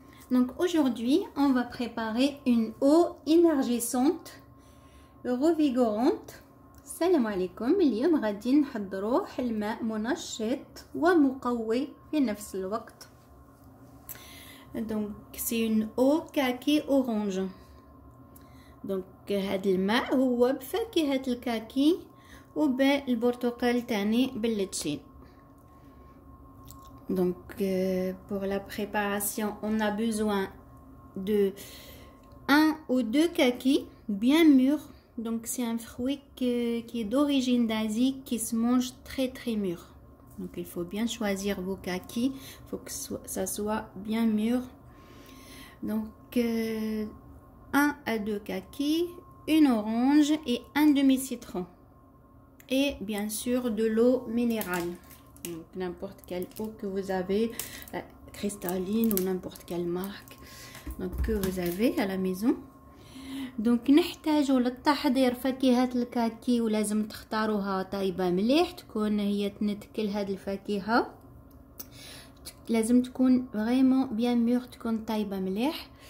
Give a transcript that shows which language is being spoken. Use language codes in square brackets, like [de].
[fr] Donc aujourd'hui, on va préparer une eau énergisante, revigorante. [ar] السلام عليكم. اليوم غادي نحضروا الماء منشط ومقوي في نفس الوقت. [fr] Donc c'est une eau kaki orange. [ar] Donc هذا الماء هو بفاكهة الكاكي وبالبرتقال تاني باللتشين. [fr] Donc pour la préparation, on a besoin de 1 ou 2 kakis bien mûrs. Donc c'est un fruit qui est d'origine d'Asie, qui se mange très mûr. Donc il faut bien choisir vos kakis, il faut que ça soit bien mûr. Donc 1 à 2 kakis, une orange et un demi-citron. Et bien sûr de l'eau minérale. Donc n'importe quelle eau que vous avez, cristalline ou n'importe quelle marque donc que vous avez à la maison. [ar] Donc نحتاجو للتحضير فاكهة الكاكي، ولازم تختاروها طايبة مليح، تكون هي تنتكل هاد الفاكهة، لازم تكون [fr] فريمون بيان ميغ، [ar] تكون طايبة مليح.